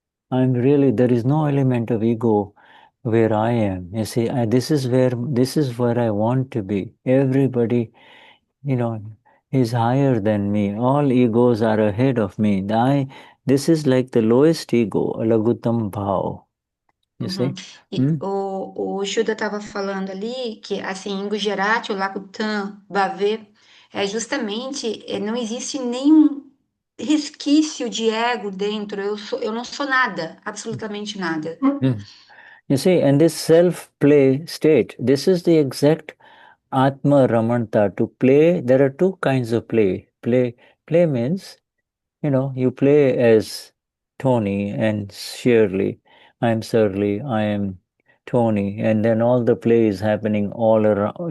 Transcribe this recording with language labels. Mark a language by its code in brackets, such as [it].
[en] There is no element of ego where I am. You see, this is where I want to be. Everybody, is higher than me. All egos are ahead of me. This is like the lowest ego, Lagutam Bhava. You see? [pt] E o Shuddha estava falando ali que, assim, em Gujarati, o Lakutan, Bhave, justamente, não existe nenhum resquício de ego dentro. Eu não sou nada, absolutamente nada. [en] You see, and this self-play state, this is the exact Atma Ramanta. To play, there are two kinds of play. Play means, you play as Tony and Shirley. I'm Shirley, I am Tony. And then all the play is happening all around.